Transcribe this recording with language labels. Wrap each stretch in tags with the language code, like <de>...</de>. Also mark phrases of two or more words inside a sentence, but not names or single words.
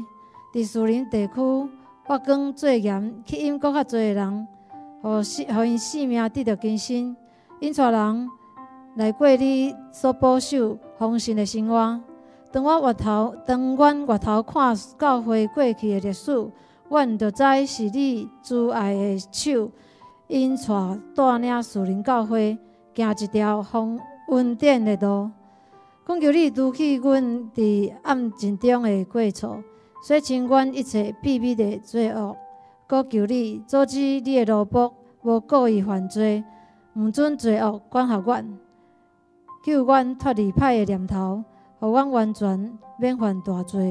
<nan>伫属灵地区发光做盐，吸引更较侪人，互因性命得到更新，引带人来过你所保守丰盛的生活。当阮回头看教会过去的历史，阮就知是你慈爱的手引带领属灵教会行一条恩典的路。恳求你拄起阮伫暗境中的过错，洗清阮一切秘密的罪恶。阁求你阻止你的奴仆无故意犯罪，毋准罪恶管辖阮，救阮脱离歹的念头，互阮完全免犯大罪。</nan>